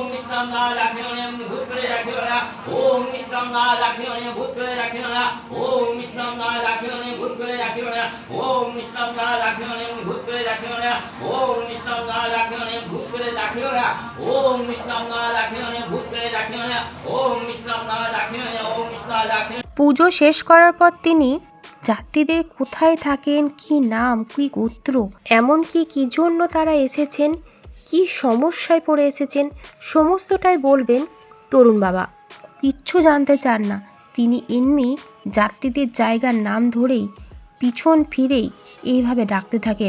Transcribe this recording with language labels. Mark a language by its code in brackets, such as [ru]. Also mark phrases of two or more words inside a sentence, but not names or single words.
[hi] विष्णु नारायण राखियों भूत प्रेत राखियों ओम विष्णु नारायण राखियों भूत प्रेत राखियों ओम विष्णु नारायण राखियों भूत प्रेत राखियों ओम विष्णु नारायण राखियों भूत प्रेत राखियों ओम विष्णु नारायण राखियों भूत प्रेत राखियों ओम विष्णु नारायण राखियों भूत प्रेत राखियों ओम विष्णु नारायण राखियों ओम विष्णु राखियों। [bn] পুজো শেষ করার পর তিনি যাত্রীদের কোথায় থাকেন, কি নাম, কি গোত্র, এমনকি কী জন্য তারা এসেছেন, কি সমস্যায় পড়ে এসেছেন, সমস্তটাই বলবেন তরুণ বাবা। কিচ্ছু জানতে চান না তিনি, এমনি যাত্রীদের জায়গার নাম ধরেই পিছন ফিরেই এইভাবে ডাকতে থাকেন।